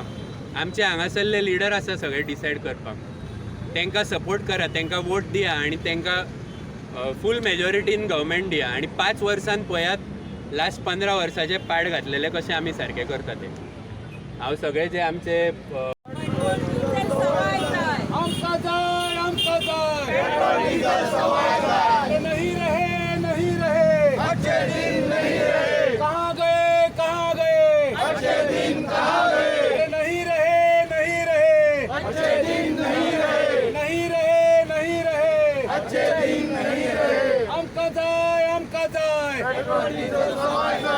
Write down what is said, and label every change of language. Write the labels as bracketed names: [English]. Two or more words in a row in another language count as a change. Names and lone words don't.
[Konkani] आमचे हांगासरले लिडर आसा सगळे डिसायड करपाक. तांकां सपोर्ट करा, तांकां वोट दिया आणि तांकां फूल मेजॉरिटीन गव्हर्मेंट दिया आणि 5 वर्सान पळयात लास्ट 15 वर्साचे पाड घातलेले कशे आमी सारके करता ते. हांव सगळे जे आमचे आमका जाय [Hindi] नहीं रहे अच्छे दिन नहीं रहे. कहाँ गए अच्छे दिन कहाँ गए. नहीं रहे अच्छे दिन नहीं रहे अच्छे दिन नहीं रहे. [Konkani] आमका जाय